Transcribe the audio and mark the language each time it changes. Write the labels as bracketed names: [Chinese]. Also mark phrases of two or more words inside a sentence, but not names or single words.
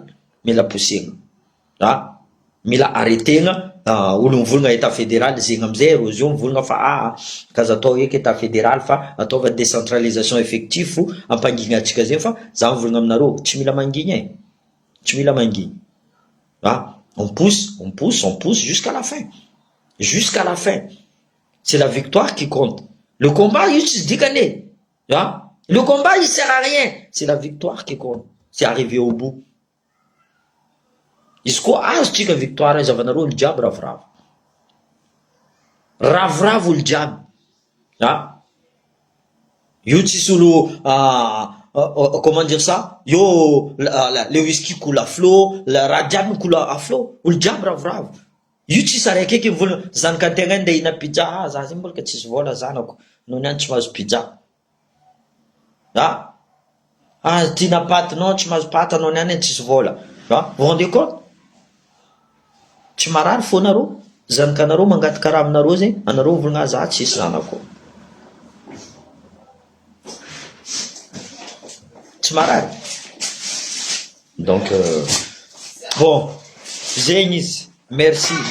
[Malagasy] Mila poussegna. Ha? Mila arrêtena olo mivolagna [French] état fédéral [Malagasy] zegny amizay ro zio mivolagna fa kaza atao eky [French] état fédéral [Malagasy] fa ataova [French] décentralisation effective [Malagasy] fo ampangigny atsika zegny fa za mivolagna aminareo tsy mila mangigny tsy mila mangigny. [French] On pousse jusqu'à la fin. Jusqu'à la fin. C'est la victoire qui compte. Le combat, il se dit gagner. Le combat, il sert à rien. C'est la victoire qui compte. C'est arriver au bout. [Malagasy] Izy koa azo tsika victoire zavanareo olo jiaby ravoravo. Ravoravo olo jiaby. Io tsisy olo [French] comment dire ça? Yo le whisky coule à flot, le [Malagasy] raha jiaby [French] coule à flot. [Malagasy] Olo jiaby ravoravo. Io tsisy araiky eky mivolagna zanaka antegna ndeha hihina pizza, za zegny mbola ka tsisy vola zanako, noho niany tsy mahazo pizza. Tina paty, non tsy mahazo paty anao niany tsisy vola. [French] Vous vous rendez compte? [Malagasy] Tsy marary fo anareo, zanakanareo mangaty karaha aminareo zegny, anareo mivolagna za tsisy zanako. Tsy marary. [French] Donc bon, [Malagasy] zegny izy.